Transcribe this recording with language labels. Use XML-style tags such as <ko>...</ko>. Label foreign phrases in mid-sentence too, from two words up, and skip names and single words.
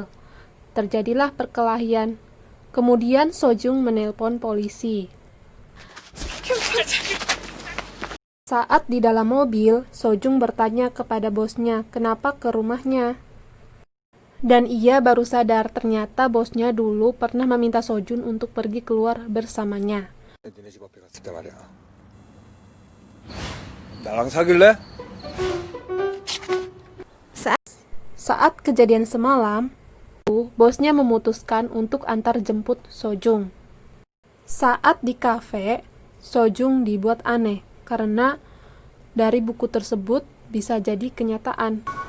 <id>Terjadilah perkelahian. Kemudian Sojung menelpon polisi. Saat di dalam mobil, Sojung bertanya kepada bosnya kenapa ke rumahnya. Dan ia baru sadar ternyata bosnya dulu pernah meminta Sojun untuk pergi keluar bersamanya.</id> <ko>니네 집 앞에 갔을 때 말이야. 나랑 사귈래?</ko> <id>Saat kejadian semalam, bosnya memutuskan untuk antar jemput Sojung. Saat di kafe, Sojung dibuat aneh karena dari buku tersebut bisa jadi kenyataan.</id>